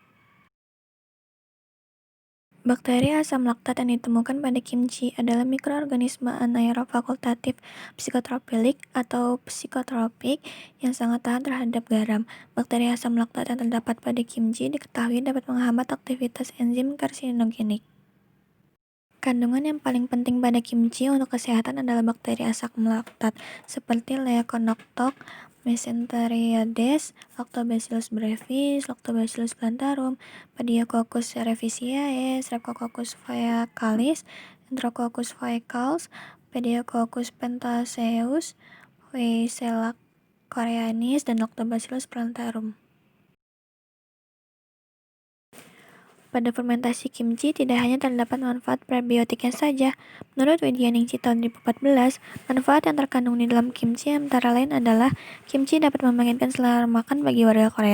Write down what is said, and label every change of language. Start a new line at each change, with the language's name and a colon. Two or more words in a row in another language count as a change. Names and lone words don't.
Indonesian: Bakteri asam laktat yang ditemukan pada kimchi adalah mikroorganisme anaerob fakultatif psikotropilik atau psikotropik yang sangat tahan terhadap garam. Bakteri asam laktat yang terdapat pada kimchi diketahui dapat menghambat aktivitas enzim karsinogenik. Kandungan yang paling penting pada kimchi untuk kesehatan adalah bakteri asam laktat seperti Leuconostoc, Mesenterioides, Lactobacillus brevis, Lactobacillus plantarum, Pediococcus cerevisiae, Streptococcus faecalis, Enterococcus faecals, Pediococcus pentaceus, Weissella koreanis, dan Lactobacillus plantarum. Pada fermentasi kimchi tidak hanya terdapat manfaat prebiotiknya saja. Menurut Widyaningsih tahun 2014, manfaat yang terkandung di dalam kimchi antara lain adalah kimchi dapat membangkitkan selera makan bagi warga Korea.